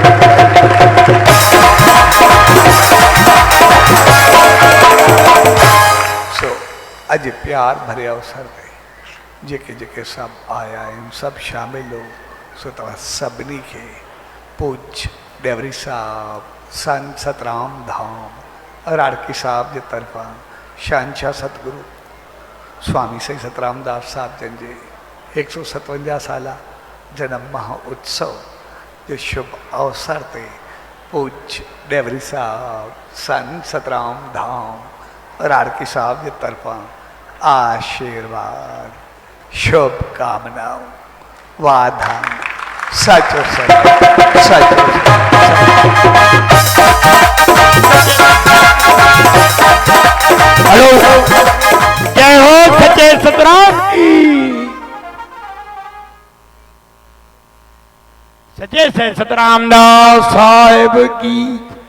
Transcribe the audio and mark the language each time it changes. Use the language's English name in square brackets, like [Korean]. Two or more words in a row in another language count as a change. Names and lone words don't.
[Sindhi] सो अॼु प्यार भरे अवसर ते जेके जेके सभु आया आहिनि, सभु शामिलु हो, सो तव्हां सभिनी खे पूज्य डेवरी साहब, संत सतराम धाम राड़की साहब जे तरफ़ां शहंशाह सतगुरु स्वामी साईं सतराम दास साहब जन जे 157 साला जन्म महोत्सव जे शुभ अवसर ते पूज्य डेवरी साहब, संत सतराम धाम राड़की साहब जे तरफ़ां आशीर्वाद, शुभकामनाऊं, वाधायूं। सचो सचो [Hindi] हेलो, जय हो सच्चे सतराम की, सच्चे से सतराम दास साहिब की।